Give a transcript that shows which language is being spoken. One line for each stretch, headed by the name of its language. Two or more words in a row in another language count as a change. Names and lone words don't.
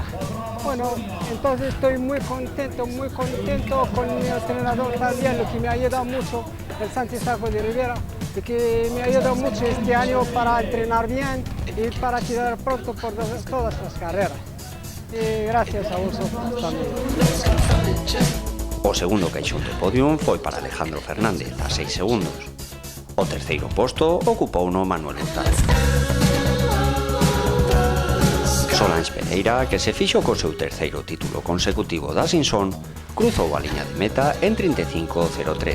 Spanish: Bueno, entonces estoy muy contento con mi entrenador también, lo que me ha ayudado mucho, el Santiago de Rivera, y que me ha ayudado mucho este año para entrenar bien y para quedar pronto por todas las carreras. Y gracias a vosotros también.
Galician: O segundo caixón do podium foi para Alejandro Fernández, a 6 segundos. O terceiro posto ocupouno Manuel Hurtado. Solange Pereira, que se fixo co seu terceiro título consecutivo da Simpson, cruzou a liña de meta en 35.03.